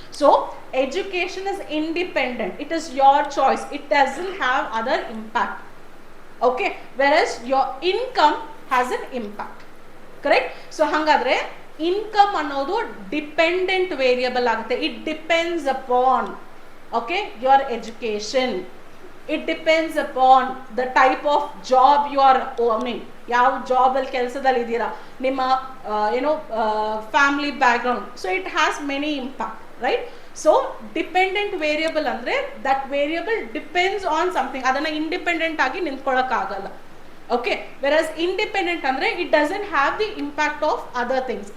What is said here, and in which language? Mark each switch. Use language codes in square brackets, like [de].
[en] So education is independent, it is your choice, it doesn't have other impact. Okay, versus your income has an impact, correct? [kn] So ಹಾಗಾದ್ರೆ income ಅನ್ನೋದು dependent variable ಆಗುತ್ತೆ. [en] It depends upon, okay, your education. It depends upon the type of job you are owning. [kn] ಯಾವ ಜಾಬಲ್ಲಿ ಕೆಲಸದಲ್ಲಿ ಇದ್ದೀರಾ, ನಿಮ್ಮ ಏನೋ family background. [en] So it has many impact, right? So dependent variable ಅಂದರೆ that variable depends on something, [kn] ಅದನ್ನು independent ಆಗಿ ನಿಂತ್ಕೊಳ್ಳೋಕ್ಕಾಗಲ್ಲ. [en] okay, versus independent [kn] ಅಂದರೆ [en] It doesn't have the impact of other things.